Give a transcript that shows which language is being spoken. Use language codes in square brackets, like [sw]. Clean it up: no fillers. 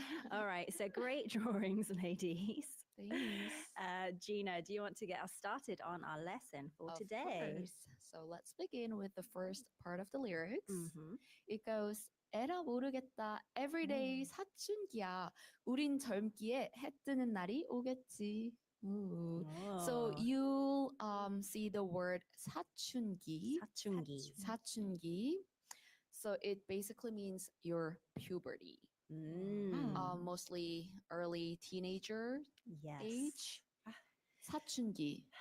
[en] All right, so great drawings, ladies. Thanks. Gina, do you want to get us started on our lesson for Of today? course. So let's begin with the first part of the lyrics. Mhm. It goes, [ko] 에라 모르겠다. Everyday 사춘기야. 우린 젊기에 해 뜨는 날이 오겠지. [en] Ooh. So Oh. you see the word 사춘기. [ko] 사춘기. 사춘기. [en] So it basically means your puberty. Mostly early teenager Yes. age. 사춘기.